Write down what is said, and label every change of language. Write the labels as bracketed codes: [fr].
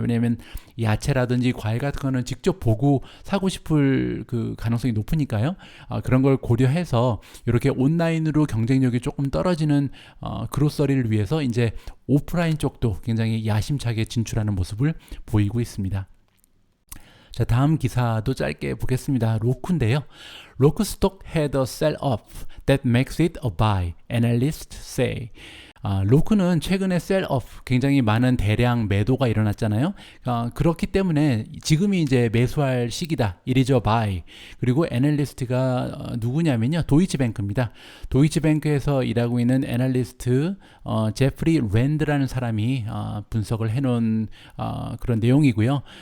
[ko] 왜냐하면 야채라든지 과일 같은 거는 직접 보고 사고 싶을 그 가능성이 높으니까요. 그런 걸 고려해서 이렇게 온라인으로 경쟁력이 조금 떨어지는 그로서리를 위해서 이제 오프라인 쪽도 굉장히 야심차게 진출하는 모습을 보이고 있습니다. 자, 다음 기사도 짧게 보겠습니다. 로쿠인데요. [en] 로쿠 stock had a sell-off that makes it a buy, analysts say. [ko] 로쿠는 최근에 셀업, 굉장히 많은 대량 매도가 일어났잖아요. 그렇기 때문에 지금이 이제 매수할 시기다. [en] It is a buy. [ko] 그리고 애널리스트가 누구냐면요, 도이치뱅크입니다. 도이치뱅크에서 일하고 있는 애널리스트 제프리 랜드라는 사람이 분석을 해놓은 그런 내용이고요.